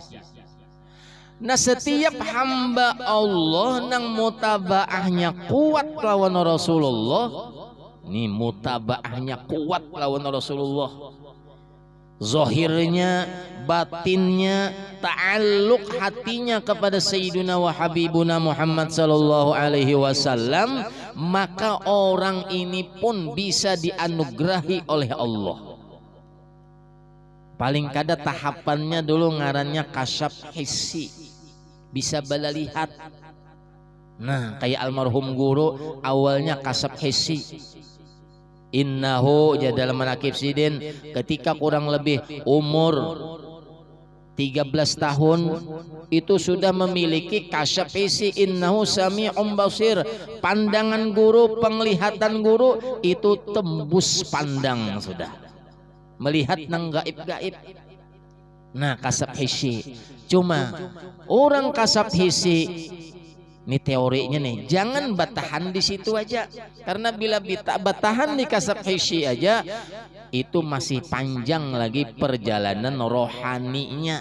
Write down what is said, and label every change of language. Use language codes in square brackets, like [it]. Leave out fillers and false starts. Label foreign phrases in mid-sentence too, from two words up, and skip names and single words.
[bjn] Nah, setiap hamba Allah nang mutabaahnya kuat lawan Rasulullah, ini mutabaahnya kuat lawan Rasulullah, zahirnya batinnya ta'alluq hatinya kepada [ar] سيدنا وحبيبنا [bjn] Muhammad [ar] صلى الله عليه وسلم, [bjn] maka orang ini pun bisa dianugerahi oleh Allah. Paling kada tahapannya dulu ngarannya [ar] كشف حسي, [bjn] bisa bala lihat. Nah, kayak almarhum guru awalnya [ar] كشف حسي. [bjn] Innahu jadal manakib sidin, ketika kurang lebih umur 13 tahun itu sudah memiliki [ar] كشف حسي. إنه سميع بصير, [bjn] pandangan guru, penglihatan guru itu tembus pandang, sudah melihat nang gaib-gaib. Nah, [ar] كشف حسي. [bjn] Cuma orang [ar] كشف حسي [bjn] ini teorinya nih, jangan batahan di situ aja, karena bila batahan di [ar] كشف حسي [bjn] aja itu masih panjang lagi perjalanan rohaninya.